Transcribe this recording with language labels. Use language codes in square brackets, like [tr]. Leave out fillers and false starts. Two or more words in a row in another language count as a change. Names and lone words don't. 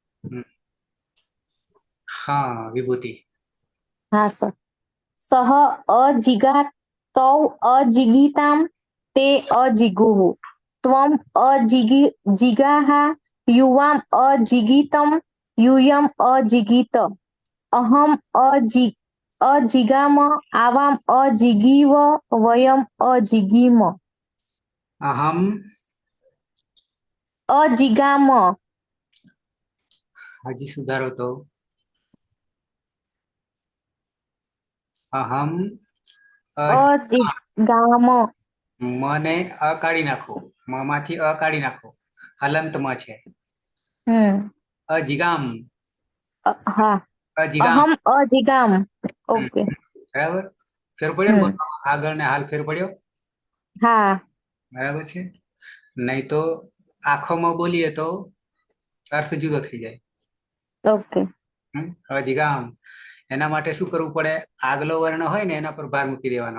[gu] હા વિભૂતિ. હા સર. [sa] સહ અજીગાત તૌ અજીગીતામ તે અજીગુઃ ત્વમ અજીગાહ યુવામ અજીગીતમ यूयम अजिगीत अहम अजिगाम आवाम अजिगीव वयम अजिगीम અહમ अजिगाम [gu] હજી સુધારો તો અહમ [sa] अजिगाम [gu] મને અ કાઢી નાખો, મ માંથી અ કાઢી નાખો, હલંત મ છે. [sa] અજીગામ हाँ અજીગામ अहम अजिगाम ओके [gu] બરાબર. ફેર પડ્યો ને બોલવામાં? આગળ ને હાલ ફેર પડ્યો. हाँ બરાબર છે. નહીં તો આંખોમાં બોલીએ તો અર્થ જુદો થઈ જાય. ओके અજીગામ એના માટે શું કરવું પડે? આગલો વર્ણ હોય ને એના પર ભાર મૂકી દેવાનો.